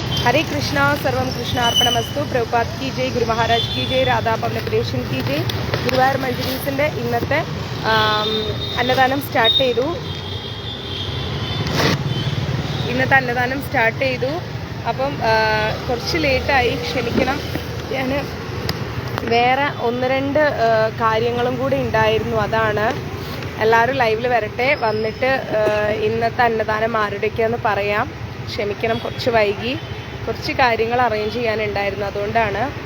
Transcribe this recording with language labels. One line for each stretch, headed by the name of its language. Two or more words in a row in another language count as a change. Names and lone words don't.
Hindi: हरे कृष्णा
Sanskrit: सर्वम कृष्णार्पणमस्तु
Hindi: प्रभुपाद की जय गुरु महाराज की जय राधा പബ്ലിക്കേഷൻ की जय
Malayalam: ഗുരുവായൂർ മഞ്ജരീസിൻ്റെ ഇന്നത്തെ അന്നദാനം സ്റ്റാർട്ട് ചെയ്തു അപ്പം കുറച്ച് ലേറ്റായി ക്ഷമിക്കണം ഞാൻ വേറെ ഒന്ന് രണ്ട് കാര്യങ്ങളും കൂടി ഉണ്ടായിരുന്നു അതാണ് എല്ലാവരും ലൈവിൽ വരട്ടെ വന്നിട്ട് ഇന്നത്തെ അന്നദാനം ആരുടെയൊക്കെയാന്ന് പറയാം ക്ഷമിക്കണം കുറച്ച് വൈകി കുറച്ച് കാര്യങ്ങൾ അറേഞ്ച് ചെയ്യാനുണ്ടായിരുന്നു അതുകൊണ്ടാണ്